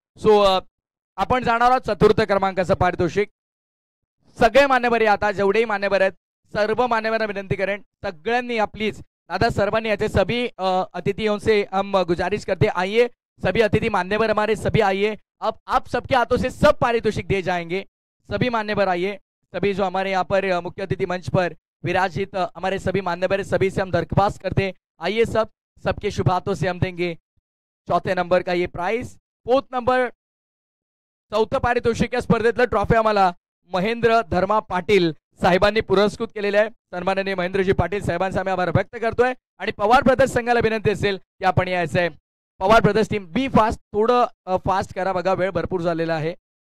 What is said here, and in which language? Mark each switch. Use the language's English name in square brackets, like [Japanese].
[Marathi] So आपण जाणार आहोत चतुर्थ क्रमांकाचं पारितोषिक. सगळे मान्यवर आता जेवढेही मान्यवर आहेत सर्व मान्यवरांना विनंती करेन, सगळ्यांनी प्लीज दादा सर्वांनी याचे [Hindi] सभी अतिथियों से हम गुजारिश करते आइए, सभी अतिथि मान्यवर हमारे सभी आइए. अब आप सबके हाथों से सब पारितोषिक दिए जाएंगे. सभी मान्यवर आइए, सभी जो हमारे यहाँ पर मुख्य अतिथि मंच पर विराजित हमारे सभी मान्यवर, सभी से हम दरख्वास्त करते आइए, सबके शुभ हाथों से हम देंगे चौथे नंबर का ये प्राइज. [Marathi] फोर्थ नंबर चौथं पारितोषिक या स्पर्धेतलं ट्रॉफी आम्हाला महेंद्र धर्मा पाटील साहेबांनी पुरस्कृत केलेले आहे. सन्माननीय महेंद्रजी पाटील साहेबांचा आम्ही आभार व्यक्त करतोय. आणि पवार ब्रदर्स संघाला विनंती असेल की आपण यायचंय. पवार ब्रदर्स टीम बी फास्ट, थोडं फास्ट करा बघा, वेळ भरपूर झालेला आहे.